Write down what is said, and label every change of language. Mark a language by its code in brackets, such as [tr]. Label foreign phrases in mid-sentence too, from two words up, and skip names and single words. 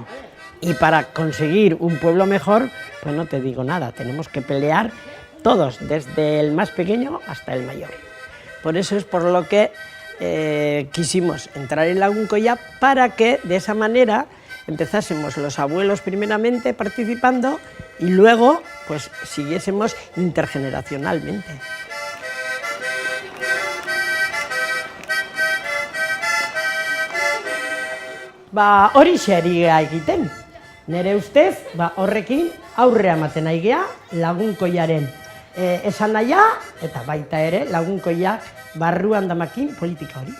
[es] Y para conseguir un pueblo mejor, pues no te digo nada, tenemos que pelear todos, desde el más pequeño hasta el mayor. Por eso es por lo que quisimos entrar en Lagunkoia, para que de esa manera empezásemos los abuelos primeramente participando y luego pues siguiésemos intergeneracionalmente. [eu] Horixe ari gea egiten. Nere ustez, horrekin aurrea ematen ari gea Lagunkoiaren esan nahia eta baita ere Lagunkoia barruan damakin politika hori.